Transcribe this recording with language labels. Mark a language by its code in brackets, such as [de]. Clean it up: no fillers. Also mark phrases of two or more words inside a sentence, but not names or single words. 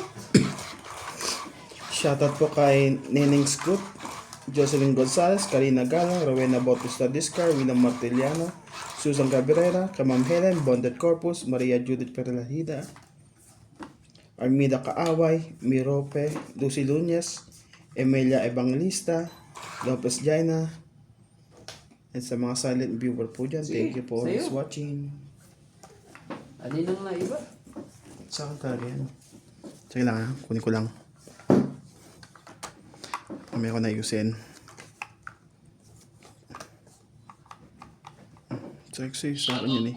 [tl] Shoutout po kay Neneng Scoop, Jocelyn Gonzalez, Karina Galang, Rowena Bautista Discar, William Martiliano, Susan Cabrera, Kamam Helen, Bonded Corpus, Maria Judith Perlahida, Armida Kaaway, Mirope, Lucy Luñez, Emilia Evangelista, Lopez Jaina, and sa mga [en] silent viewer [tl] po dyan, [en] thank you for always [tl] sa'yo. [en] watching. [tl] Aninang na iba? Saan talaga yan? Sige lang ha, kunin ko lang. Mamaya ko na ayusin. Sexy sa akin yun eh.